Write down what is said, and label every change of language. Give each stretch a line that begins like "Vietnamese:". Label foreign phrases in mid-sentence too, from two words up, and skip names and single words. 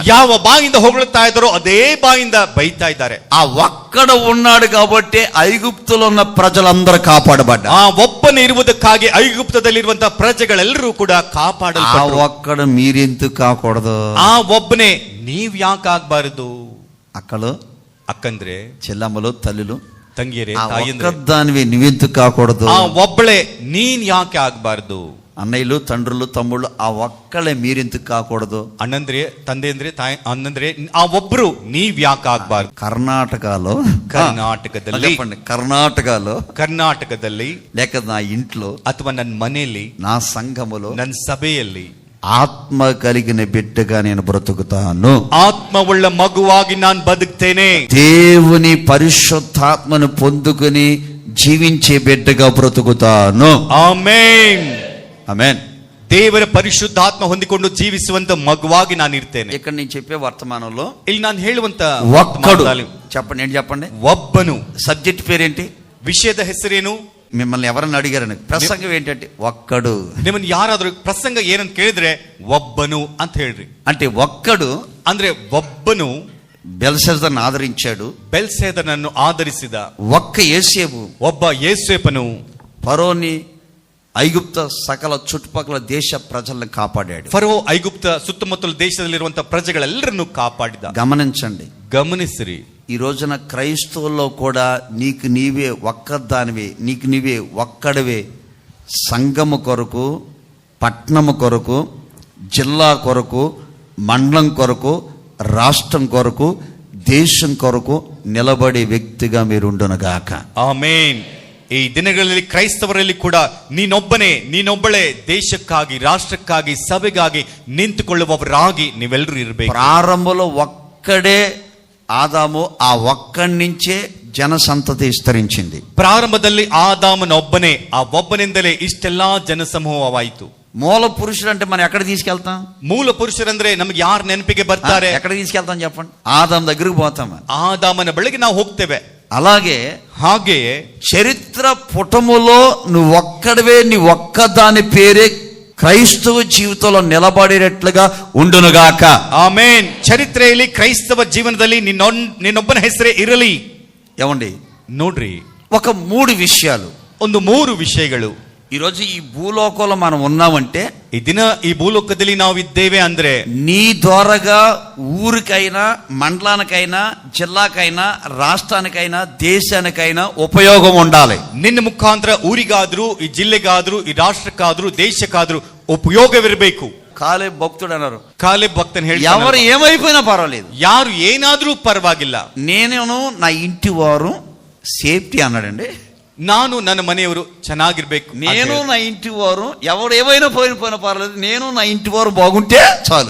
Kannada: ಯಾವ ಬಾಯಿಂದ ಹೊಗಳುತ್ತಾ ಇದ್ದಾರೋ ಅದೇ ಬಾಯಿಂದ ಬೈತಾ ಇದ್ದಾರೆ.
Telugu: ఆ ఒక్కడ ఉన్నాడు కాబట్టి ఐగుప్తులో ఉన్న ప్రజలందరూ కాపాడబడ్డారు.
Kannada: ಆ ಒಬ್ಬನೇ ಇರುವುದಕ್ಕಾಗಿ ಐಗುಪ್ತದಲ್ಲಿರುವಂತಹ ಪ್ರಜೆಗಳೆಲ್ಲರೂ ಕೂಡ ಕಾಪಾಡಲ್ಪಟ್ಟರು.
Telugu: ఆ ఒక్కడ మీరెందుకు కాకూడదు?
Kannada: ಆ ಒಬ್ಬನೇ ನೀವ್ ಯಾಕೆ ಆಗ್ಬಾರದು?
Telugu: అక్కలు,
Kannada: ಅಕ್ಕಂದ್ರೆ,
Telugu: చెల్లమ్మలు, తల్లులు,
Kannada: ತಂಗಿಯರೇ, ఆ ತಾಯಿಯಂದ್ರೆ,
Telugu: ఒక్కదానివి నువ్వెందుకు కాకూడదు?
Kannada: ಆ ಒಬ್ಬಳೆ ನೀನ್ ಯಾಕೆ ಆಗ್ಬಾರ್ದು?
Telugu: అన్నయ్యలు, తండ్రులు, తమ్ముళ్ళు, ఆ ఒక్కళ్ళే మీరెందుకు కాకూడదు?
Kannada: ಅಣ್ಣಂದ್ರೆ, ತಂದೆ ತಾಯಿ ಅಣ್ಣಂದ್ರೆ, ಆ ಒಬ್ರು ನೀವ್ ಯಾಕೆ ಆಗ್ಬಾರ್ದು?
Telugu: కర్ణాటకలో,
Kannada: ಕರ್ನಾಟಕದಲ್ಲಿ,
Telugu: చెప్పండి, కర్ణాటకలో లేక నా ఇంట్లో,
Kannada: ಅಥವಾ ನನ್ನ ಮನೆಯಲ್ಲಿ,
Telugu: నా సంఘములో,
Kannada: ನನ್ನ ಸಭೆಯಲ್ಲಿ
Telugu: ఆత్మ కలిగిన బిడ్డగా నేను బ్రతుకుతాను.
Kannada: ಆತ್ಮವುಳ್ಳ ಮಗುವಾಗಿ ನಾನು ಬದುಕ್ತೇನೆ.
Telugu: దేవుని పరిశుద్ధాత్మను పొందుకుని జీవించే బిడ్డగా బ్రతుకుతాను.
Kannada: ಆಮೆನ್,
Telugu: ఆమేన్.
Kannada: ದೇವರ ಪರಿಶುದ್ಧಾತ್ಮ ಹೊಂದಿಕೊಂಡು ಜೀವಿಸುವಂತ ಮಗುವಾಗಿ ನಾನು ಇರ್ತೇನೆ.
Telugu: ఇక్కడ నేను చెప్పే వర్తమానంలో
Kannada: ಇಲ್ಲಿ ನಾನು ಹೇಳುವಂತ
Telugu: ఒక్కడు, చెప్పండి, ఏంటి చెప్పండి?
Kannada: ಒಬ್ಬನು.
Telugu: సబ్జెక్ట్ పేరేంటి?
Kannada: ವಿಷಯದ ಹೆಸರೇನು?
Telugu: మిమ్మల్ని ఎవరన్నా అడిగారని, ప్రసంగం ఏంటంటే ఒక్కడు.
Kannada: ನಿಮ್ಮನ್ನ ಯಾರಾದ್ರೂ ಪ್ರಸಂಗ ಏನಂತ ಕೇಳಿದ್ರೆ ಒಬ್ಬನು ಅಂತ ಹೇಳ್ರಿ.
Telugu: అంటే ఒక్కడు
Kannada: ಅಂದ್ರೆ ಒಬ್ಬನು
Telugu: బెల్షెజర్ను ఆదరించాడు,
Kannada: ಬೆಲ್ಸೆದನನ್ನು ಆಧರಿಸಿದ.
Telugu: ఒక్క యేసేపు,
Kannada: ಒಬ್ಬ ಯೋಸೇಫನು
Telugu: ఫరోని, ఐగుప్త సకల చుట్టుపక్కల దేశ ప్రజలను కాపాడాడు.
Kannada: ಫರೋ ಐಗುಪ್ತ ಸುತ್ತಮುತ್ತಲ ದೇಶದಲ್ಲಿರುವಂತಹ ಪ್ರಜೆಗಳೆಲ್ಲರನ್ನು ಕಾಪಾಡಿದ.
Telugu: గమనించండి,
Kannada: ಗಮನಿಸಿರಿ.
Telugu: ఈ రోజున క్రైస్తవుల్లో కూడా నీకు నీవే ఒక్కదానివే, నీకు నీవే ఒక్కడవే సంఘము కొరకు, పట్టణము కొరకు, జిల్లా కొరకు, మండలం కొరకు, రాష్ట్రం కొరకు, దేశం కొరకు నిలబడే వ్యక్తిగా మీరు ఉండునుగాక.
Kannada: ಆಮೆನ್. ಈ ದಿನಗಳಲ್ಲಿ ಕ್ರೈಸ್ತವರಲ್ಲಿ ಕೂಡ ನೀನೊಬ್ಬಳೇ ದೇಶಕ್ಕಾಗಿ, ರಾಷ್ಟ್ರಕ್ಕಾಗಿ, ಸಭೆಗಾಗಿ ನಿಂತುಕೊಳ್ಳುವವರಾಗಿ ನೀವೆಲ್ಲರೂ ಇರಬೇಕು.
Telugu: ప్రారంభంలో ఒక్కడే ఆదాము, ఆ ఒక్కడి నుంచే జనసంతతి విస్తరించింది.
Kannada: ಪ್ರಾರಂಭದಲ್ಲಿ ಆದಾಮನೊಬ್ಬನೇ, ಆ ಒಬ್ಬನಿಂದಲೇ ಇಷ್ಟೆಲ್ಲಾ ಜನಸಮೂಹವಾಯಿತು.
Telugu: మూల పురుషుడు అంటే మనం ఎక్కడ తీసుకెళ్తాం?
Kannada: ಮೂಲ ಪುರುಷರಂದ್ರೆ ನಮ್ಗೆ ಯಾರು ನೆನಪಿಗೆ ಬರ್ತಾರೆ?
Telugu: ఎక్కడ తీసుకెళ్తాం చెప్పండి? ఆదాము దగ్గరికి పోతాం.
Kannada: ಆದಾಮನ ಬಳಿಗೆ ನಾವು ಹೋಗ್ತೇವೆ.
Telugu: ಹಾಗೆಯೇ చరిత్ర పుటములో నువ్వు ఒక్కడవే, నీ ఒక్కదాని పేరే క్రైస్తవ జీవితంలో నిలబడేటట్లుగా ఉండునుగాక.
Kannada: ಆಮೆನ್. ಚರಿತ್ರೆಯಲ್ಲಿ ಕ್ರೈಸ್ತವ ಜೀವನದಲ್ಲಿ ನಿನ್ನೊಬ್ಬನ ಹೆಸರೇ ಇರಲಿ.
Telugu: ఏమండి,
Kannada: ನೋಡ್ರಿ,
Telugu: ఒక 3 విషయాలు,
Kannada: ಒಂದು 3 ವಿಷಯಗಳು.
Telugu: ఈరోజు ఈ భూలోకంలో మనం ఉన్నామంటే,
Kannada: ఈ ದಿನ ಈ ಭೂಲೋಕದಲ್ಲಿ ನಾವು ಇದ್ದೇವೆ ಅಂದ್ರೆ,
Telugu: నీ ద్వారాగా ఊరికైనా, మండలానికైనా, జిల్లాకైనా, రాష్ట్రానికైనా, దేశానికైనా ఉపయోగం ఉండాలి.
Kannada: ನಿನ್ನ ಮುಖಾಂತರ ಊರಿಗಾದ್ರೂ, ಈ ಜಿಲ್ಲೆಗಾದ್ರೂ, ಈ ರಾಷ್ಟ್ರಕ್ಕಾದ್ರೂ, ದೇಶಕ್ಕಾದ್ರೂ ಉಪಯೋಗವಿರಬೇಕು.
Telugu: కాలేబ్ భక్తుడు అన్నారు.
Kannada: ಕಾಲೇಬ್ ಭಕ್ತನ್ ಹೇಳಿ
Telugu: ఎవరు ఏమైపోయినా పర్వాలేదు,
Kannada: ಯಾರು ಏನಾದ್ರೂ ಪರವಾಗಿಲ್ಲ,
Telugu: నేను నా ఇంటి వారు సేఫ్టీ అన్నాడండి.
Kannada: ನಾನು ನನ್ನ ಮನೆಯವರು ಚೆನ್ನಾಗಿರ್ಬೇಕು,
Telugu: నేను నా ఇంటి వారు ఎవరు ఏమైనా పోయినా పర్వాలేదు, నేను నా ఇంటి వారు బాగుంటే చాలు.